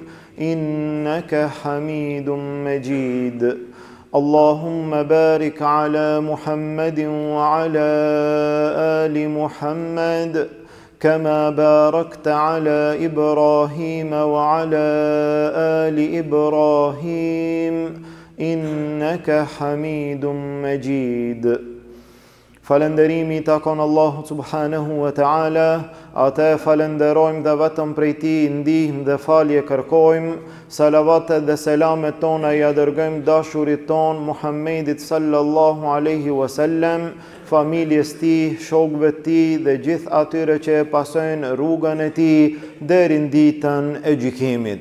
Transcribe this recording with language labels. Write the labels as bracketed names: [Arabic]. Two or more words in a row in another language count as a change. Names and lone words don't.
[Arabic] إنك حميد مجيد اللهم بارك على محمد وعلى آل محمد كما باركت على إبراهيم وعلى آل إبراهيم إنك حميد مجيد [Albanian] Falënderimi takon Allahu [Arabic] سبحانه وتعالى, [Albanian] ate falenderojmë dhe vetëm prej Tij ndihmë dhe falje kërkojmë, salavatet dhe selamet tona ja dërgojmë dashurit ton Muhammedit [Arabic] صلى الله عليه وسلم, [Albanian] familjes Tij, shokëve Tij dhe gjithë atyre që e pasojnë rrugën e Tij deri në ditën e gjykimit.